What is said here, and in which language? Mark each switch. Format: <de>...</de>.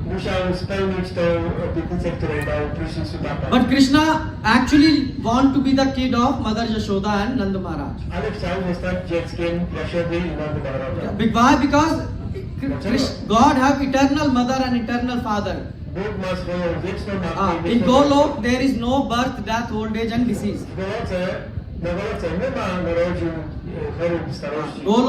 <pl>musiał spełnić tą obietnicę, którą dał Prishni Sutapa.</pl> <en>But Krishna actually want to be the kid of Mother Yashoda and Nanda Maharaj.</en> <pl>Ale chciał zostać dzieckiem Jasiody i Nandy Maharaja.</pl> <en>Why? Because God have eternal mother and eternal father.</en> <pl>Bóg ma swoją wieczną matkę i</pl> <en>In</en> <pl>wieczną</pl> <en>Golok there is no birth, death, old age and disease.</en> <pl>W Goloce nie ma narodzin, chorób, starości.</pl>